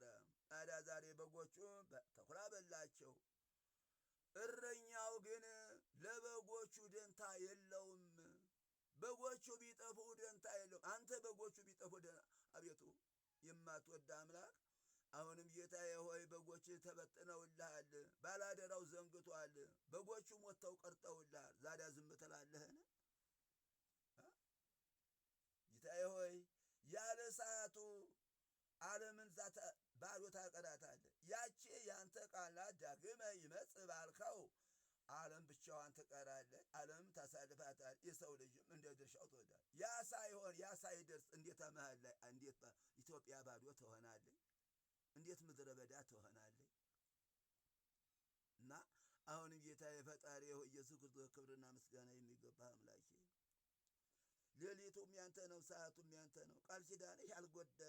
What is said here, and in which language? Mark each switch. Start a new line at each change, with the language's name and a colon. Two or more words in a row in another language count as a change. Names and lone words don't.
Amharic: ታዲያ ዛሬ በጎቹ ተኩላ በላቸው። እረኛው ግን ለበጎቹ ደንታ የለውም። በጎቹ ቢጠፉ ደንታ የለውም። አንተ በጎቹ ቢጠፉ አቤቱ የማትወድ አምላክ አሁንም ጌታዬ ሆይ በጎች ተበጥነውልሃል። ባላደራው ዘንግቷል። በጎቹ ሞተው ቀርተውልሃል። ዛሬ ዝም ትላለህን? ጌታዬ ሆይ ያለ ሰዓቱ ዓለምን ባዶ ታቀዳታለህ። ያቺ ያንተ ቃላት
Geez: ዳግመ ይመጽእ
Amharic: ባልከው ዓለም ብቻዋን ትቀራለች። ዓለም ታሳልፋታል። የሰው ልጅም እንደ ድርሻው ትወዳል። ያ ሳይሆን ያ ሳይደርስ እንዴት መሃል ላይ እንዴት ኢትዮጵያ ባዶ ትሆናለች? እንዴት ምድረ በዳ ትሆናለች? እና አሁንም ጌታ የፈጣሪ ኢየሱስ ክርስቶስ ክብርና ምስጋና የሚገባ አምላኬ ሌሊቱም ያንተ ነው፣ ሰዓቱም ያንተ ነው። ቃል ኪዳንህ ያልጎደለ